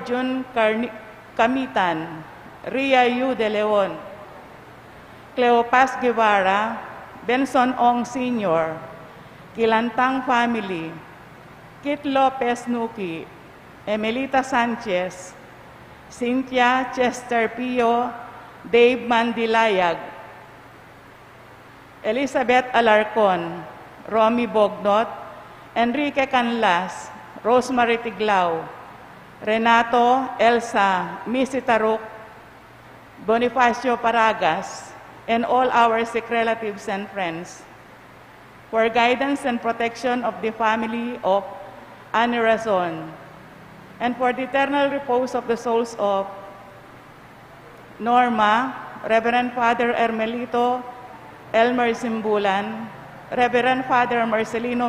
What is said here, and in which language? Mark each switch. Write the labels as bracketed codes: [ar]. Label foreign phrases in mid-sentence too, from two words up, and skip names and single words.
[en] June Kamitan, Ria Yu de Leon, Cleopas Guevara, Benson Ong Sr., Kilantang Family, Kit Lopez Nuki, Emelita Sanchez, Cynthia Chester Pio, Dave Mandilayag, Elizabeth Alarcon, Romy Bognot, Enrique Canlas, Rosemary Tiglao, Renato, Elsa, Missy Taruk, Bonifacio Paragas, and all our sick relatives and friends, for guidance and protection of the family of Ani Razon, and for the eternal repose of the souls of Norma, Reverend Father Hermelito Elmer Simbulan, Reverend Father Marcelino